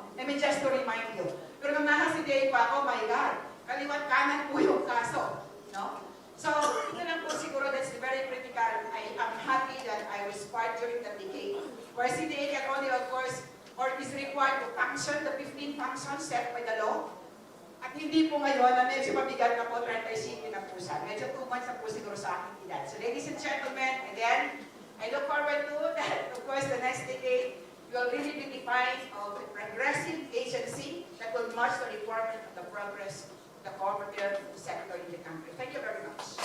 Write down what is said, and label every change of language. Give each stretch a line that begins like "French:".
English: I mean, just to remind you.
Filipino: Pero nung nasa CDA pa ako,
English: my God,
Filipino: kaliwat kanan po yung kaso. No?
English: So,
Filipino: ito lang po siguro
English: that's very critical. I am happy that I was part during that decade, where CDA can only, of course, or is required to function the 15 functions set by the law.
Filipino: At hindi po ngayon na medyo mabigat na po 35 na po siya. Medyo 2 months na po siguro sa aking edad.
English: So ladies and gentlemen, again, I look forward to that. Of course, the next decade will really be defined of a progressive agency that will march the reform of the progress of the cooperative sector in the country. Thank you very much.